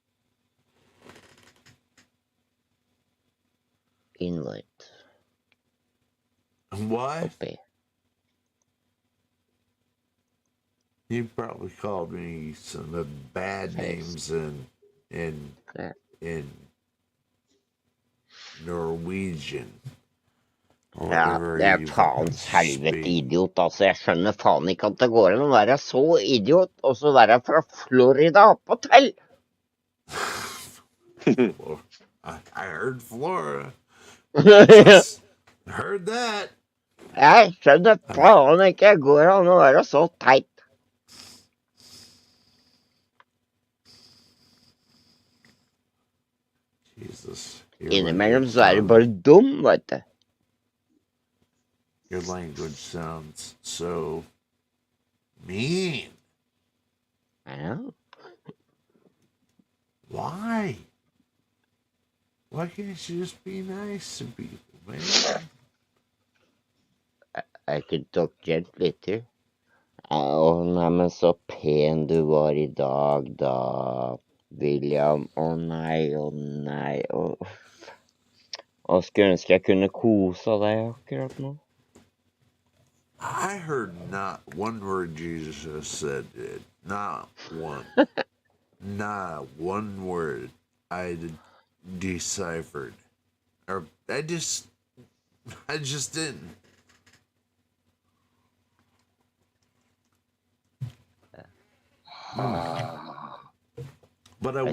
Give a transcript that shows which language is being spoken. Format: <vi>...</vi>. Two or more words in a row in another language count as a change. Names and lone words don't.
<en>Invite. What? Okay. You probably called me some bad names in Norwegian.</en> <no>Ja, det er faens helvete idiot, altså. Jeg skjønner faen ikke at det går an å være så idiot, og så være fra Florida på tell.</no> <en>I heard Florida. Heard that.</en> <no>Jeg skjønner faen ikke det går an å være så teit. Jesus. Innimellom så er du bare dum, vet du.</no> <en>Your language sounds so mean. I know. Why? Why can't you just be nice to people, man? I could talk gently too.</en> <no>Nei, men så pen du var I dag, da, William. Nei, nei. Skulle ønske jeg kunne kose deg akkurat nå.</no> <en>I heard not one word Jesus said, dude. Not one. Not one word I deciphered. Or I just didn't. But I will.</en>